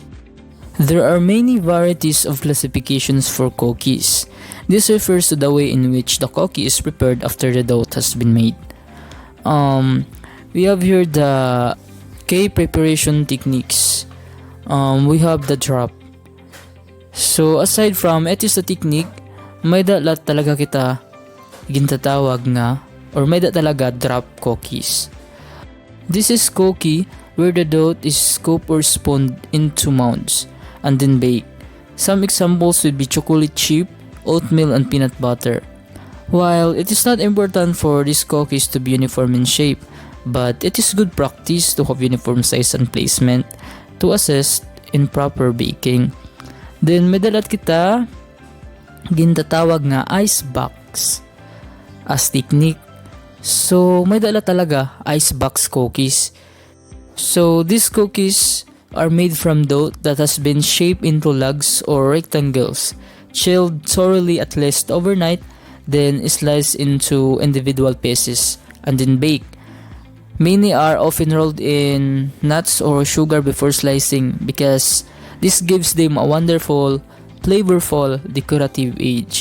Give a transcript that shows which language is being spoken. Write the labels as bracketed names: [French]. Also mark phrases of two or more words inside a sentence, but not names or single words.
[English] There are many varieties of classifications for cookies. This refers to the way in which the cookie is prepared after the dough has been made. We have here the cake preparation techniques. We have the drop. So aside from it is a technique, [Waray] may dalat talaga kita gintatawag nga or may da talaga [English] drop cookies. This is cookie where the dough is scooped or spooned into mounds and then baked. Some examples would be chocolate chip, oatmeal, and peanut butter. While it is not important for these cookies to be uniform in shape, but it is good practice to have uniform size and placement to assist in proper baking. [Waray] Then may dalat kita gintatawag nga [English] ice box as technique. [Waray] So may dala talaga [English] ice box cookies. So these cookies are made from dough that has been shaped into lugs or rectangles, chilled thoroughly at least overnight, then sliced into individual pieces and then baked. Many are often rolled in nuts or sugar before slicing because this gives them a wonderful, flavorful, decorative edge.